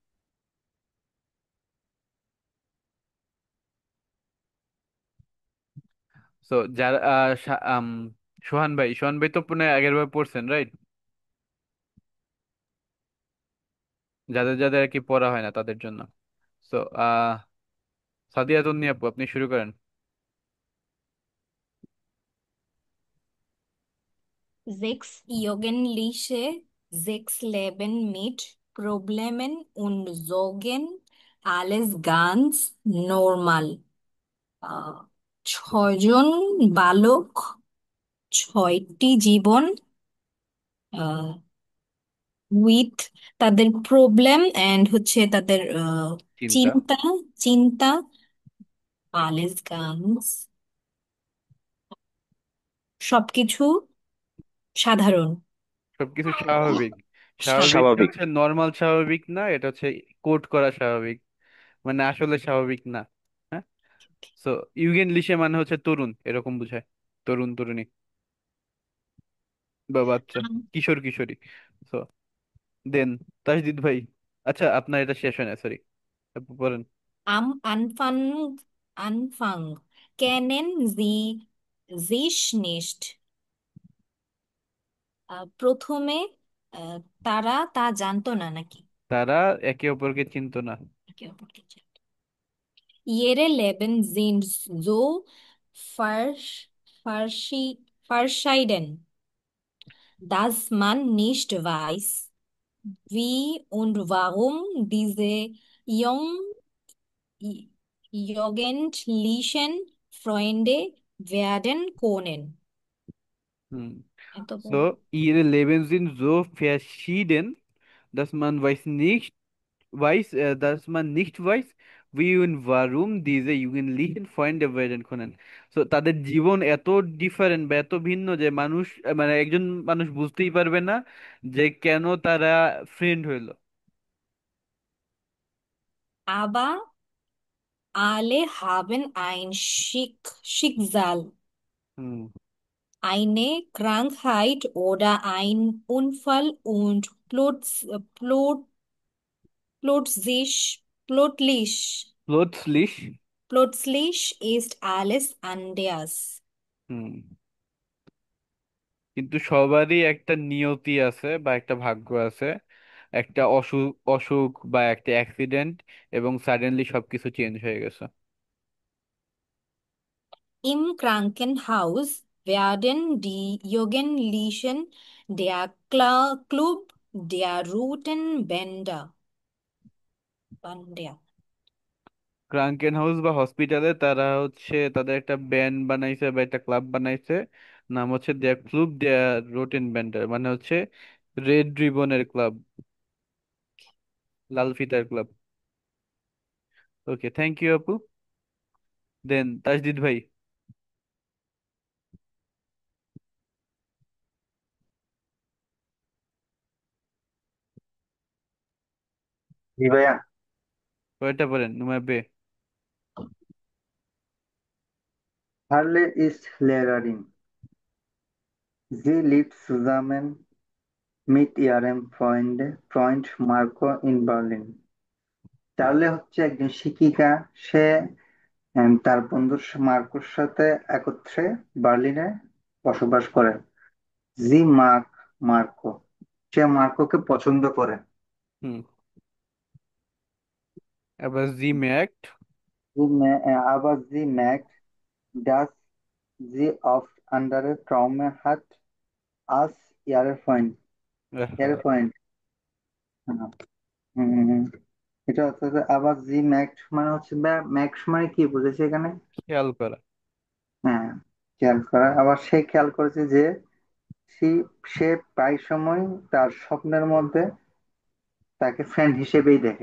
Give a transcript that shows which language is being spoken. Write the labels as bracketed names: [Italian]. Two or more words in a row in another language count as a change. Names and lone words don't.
[Bangla] সো যারা সোহান ভাই তো পুনে আগের বার পড়ছেন, রাইট? যাদের যাদের আর কি পড়া হয় না তাদের জন্য। সো সাদিয়া তন্নি আপু, আপনি শুরু করেন। [German] Sechs Jugendliche, sechs Leben mit Problemen und Sorgen, alles ganz normal. [Bangla] আহ, ছয়জন বালক, ছয়টি জীবন, উইথ তাদের প্রবলেম এন্ড হচ্ছে তাদের চিন্তা। চিন্তা, চিন্তা, [German] alles ganz [Bangla] সবকিছু সাধারণ। সবকিছু স্বাভাবিক। স্বাভাবিকটা স্বাভাবিক। হচ্ছে নর্মাল স্বাভাবিক না, এটা হচ্ছে কোড করা স্বাভাবিক, মানে আসলে স্বাভাবিক না। হ্যাঁ। সো ইউগেন লিশে মানে হচ্ছে তরুণ, এরকম বুঝায়। তরুণ তরুণী বা বাচ্চা, কিশোর কিশোরী। [English] so then [Bangla] তাজদিদ ভাই। আচ্ছা, আপনার এটা শেষ হয় না, সরি, বলেন। [German] Anfang kennen sie sich nicht. [Bangla] প্রথমে তারা তা জানতো না নাকি? তারা একে অপরকে চিনতো না। একে অপরকে জানতো। [German] Ihre Leben sind so verschieden, dass man nicht weiß, wie und warum diese jung, jugendlichen Freunde werden können. [Bangla] হুম। এত So, বড়। [German] ihre Leben sind so verschieden, dass man weiß nicht, dass man nicht weiß, wie und warum diese Jugendlichen Freunde werden können. [Bangla] So তাদের জীবন এত ডিফারেন্ট বা এত ভিন্ন যে মানুষ মানে একজন মানুষ বুঝতেই পারবে না যে কেন তারা ফ্রেন্ড হইলো। [German] Aber alle haben ein Schicksal, [Bangla] হুম। [German] eine Krankheit oder ein Unfall und plötzlich, [Bangla] প্লটসলিশ। [German] plötzlich ist alles anders. [Bangla] হুম। কিন্তু সবারই একটা নিয়তি আছে বা একটা ভাগ্য আছে, একটা অসুখ অসুখ বা একটা অ্যাক্সিডেন্ট এবং সাডেনলি সবকিছু চেঞ্জ হয়ে গেছে। [German] Im Krankenhaus werden die Jugendlichen der Club der Roten Bänder. [Bangla] ক্রাঙ্কেন হাউস বা হসপিটালে তারা হচ্ছে তাদের একটা ব্যান্ড বানাইছে বা একটা ক্লাব বানাইছে, নাম হচ্ছে [German] der Club der Roten Bänder, [Bangla] মানে হচ্ছে [English] red ribbon [Bangla] ক্লাব, লাল ফিতার ক্লাব। [English] okay, thank you [Bangla] আপু। দেন তাজদিদ ভাই। জি ভাইয়া। কয়টা বলেন নুমায় বে? [German] Harle ist Lehrerin. Sie lebt zusammen mit ihrem Freund Marco in Berlin. [Bangla] চার্লে হচ্ছে একজন শিক্ষিকা। সে তার বন্ধু মার্কোর সাথে একত্রে বার্লিনে বসবাস করে। জি মার্কো, সে মার্কোকে পছন্দ করে। হুম। এবার [German] sie merkt. Aber sie merkt, dass sie oft andere Träume hat als ihre Freund. [Bangla] হুম, এটা হচ্ছে যে আবার [German] sie merkt [Bangla] মানে হচ্ছে ম্যাক্স মানে কি বুঝেছে এখানে? খেয়াল করা। হ্যাঁ, খেয়াল করা। আবার সে খেয়াল করেছে যে সে সে প্রায় সময় তার স্বপ্নের মধ্যে তাকে ফ্রেন্ড হিসেবেই দেখে।